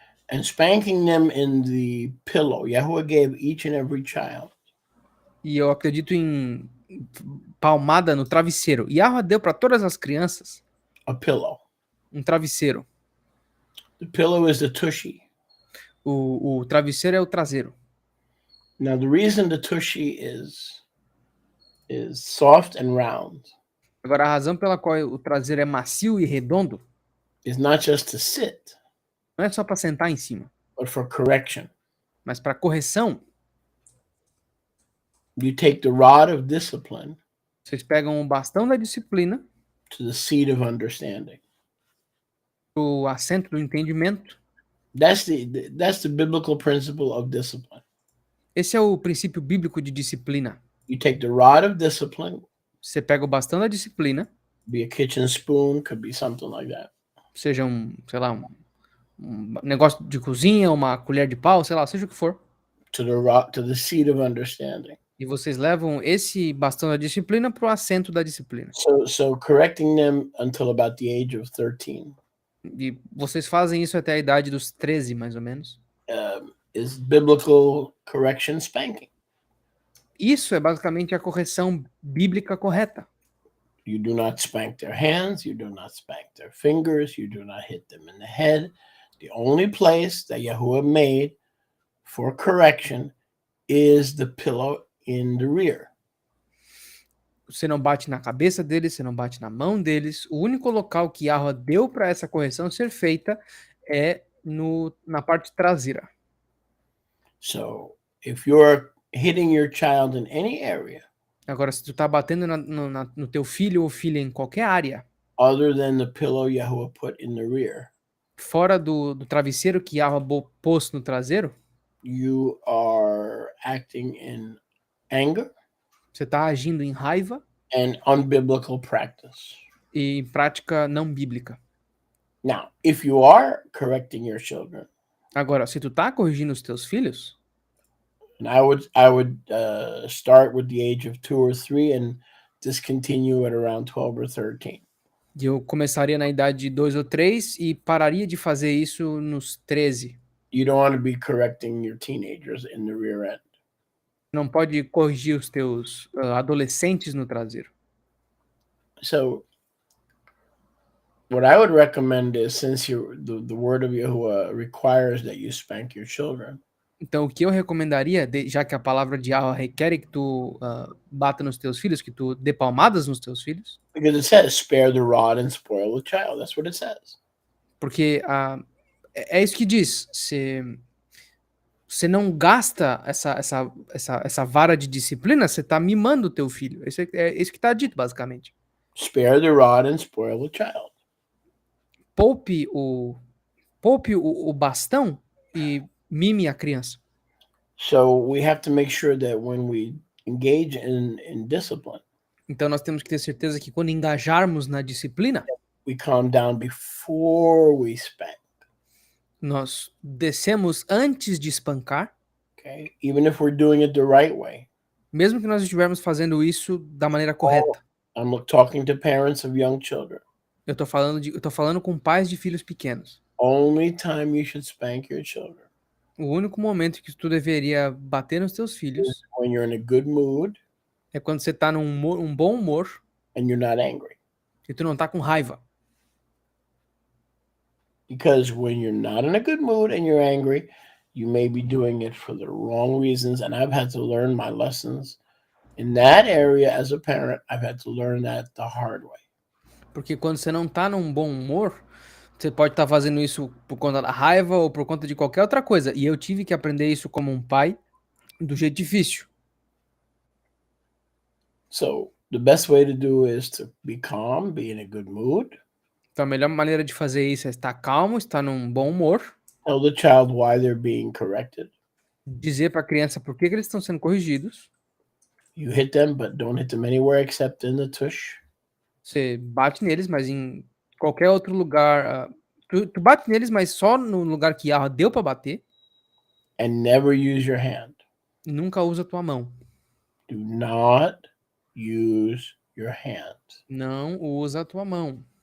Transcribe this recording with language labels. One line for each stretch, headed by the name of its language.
English: And spanking them in the pillow. Yahuwah gave each and every child.
Portuguese: E eu acredito em palmada no travesseiro. Yahuwah deu para todas as crianças
English: A pillow.
Portuguese: um travesseiro.
English: The pillow is the tushy.
Portuguese: O travesseiro é o traseiro.
English: Now the reason the tushy is soft and round
Portuguese: Agora, a razão pela qual o traseiro é macio e redondo
English: is not just to sit,
Portuguese: não é só para sentar em cima,
English: but for correction.
Portuguese: mas para correção.
English: You take the rod of discipline
Portuguese: Vocês pegam o bastão da disciplina,
English: to the seat of understanding.
Portuguese: o assento do entendimento.
English: That's the biblical principle of discipline.
Portuguese: Esse é o princípio bíblico de disciplina.
English: You take the rod of discipline,
Portuguese: Você pega o bastão da disciplina,
English: be a kitchen spoon, could be something like that.
Portuguese: seja sei lá, um negócio de cozinha, uma colher de pau, sei lá, seja o que for.
English: To the seat of understanding.
Portuguese: E vocês levam esse bastão da disciplina para o assento da disciplina.
English: So correcting them until about the age of 13
Portuguese: E vocês fazem isso até a idade dos 13, mais ou menos.
English: is biblical correction spanking.
Portuguese: Isso é basicamente a correção bíblica correta.
English: You do not spank their hands, you do not spank their fingers, you do not hit them in the head. The only place that Yahuwah made for correction is the pillow in the rear.
Portuguese: Você não bate na cabeça deles, você não bate na mão deles. O único local que Yahuwah deu para essa correção ser feita é na parte traseira.
English: So if you're hitting your child in any area
Portuguese: Agora, se tu tá batendo no teu filho ou filha em qualquer área,
English: other than the pillow Yahuwah put in the rear,
Portuguese: fora do travesseiro que Yahuwah pôs no traseiro,
English: you are acting in anger
Portuguese: você tá agindo em raiva
English: and unbiblical practice.
Portuguese: e em prática não bíblica.
English: Now, if you are correcting your children,
Portuguese: Agora, se tu tá corrigindo os teus filhos,
English: and I would start with the age of 2 or 3 and discontinue at around 12 or 13.
Portuguese: eu começaria na idade de 2 ou 3 e pararia de fazer isso nos 13.
English: You don't want to be correcting your teenagers in the rear end.
Portuguese: Não pode corrigir os teus adolescentes no traseiro.
English: So what I would recommend is, since the word of Yahuwah requires that you spank your children,
Portuguese: Então, o que eu recomendaria, já que a palavra de Yahweh requer que tu bata nos teus filhos, que tu dê palmadas nos teus filhos,
English: Because it says, spare the rod and spoil the child. That's what it says.
Portuguese: porque é isso que diz. Você não gasta essa vara de disciplina, você tá mimando o teu filho. É isso que tá dito, basicamente.
English: Spare the rod and spoil the child.
Portuguese: Poupe o bastão e mime a criança.
English: So we have to make sure that when we engage in discipline,
Portuguese: Então nós temos que ter certeza que quando engajarmos na disciplina,
English: we calm down before we spank.
Portuguese: nós descemos antes de espancar,
English: Okay, even if we're doing it the right way.
Portuguese: mesmo que nós estivermos fazendo isso da maneira correta.
English: I'm talking to parents of young children.
Portuguese: Eu tô falando com pais de filhos pequenos.
English: Only time you should spank your children
Portuguese: O único momento que tu deveria bater nos teus filhos
English: when you're in a good mood
Portuguese: é quando você tá num bom humor
English: and you're not angry.
Portuguese: e tu não tá com raiva.
English: Because when you're not in a good mood and you're angry, you may be doing it for the wrong reasons. And I've had to learn my lessons in that area as a parent. I've had to learn that the hard way.
Portuguese: Porque quando você não tá num bom humor, você pode estar fazendo isso por conta da raiva ou por conta de qualquer outra coisa. E eu tive que aprender isso como um pai do jeito difícil.
English: So the best way to do is to be calm, be in a good mood.
Portuguese: Então a melhor maneira de fazer isso é estar calmo, estar num bom humor,
English: Tell the child why they're being corrected.
Portuguese: dizer para a criança por que eles estão sendo corrigidos.
English: You hit them, but don't hit them anywhere except in the tush.
Portuguese: Você bate neles, mas em qualquer outro lugar. Tu bate neles, mas só no lugar que deu para bater.
English: And never use your hand.
Portuguese: Nunca usa tua mão.
English: Do not use your hand.
Portuguese: Não usa a tua mão.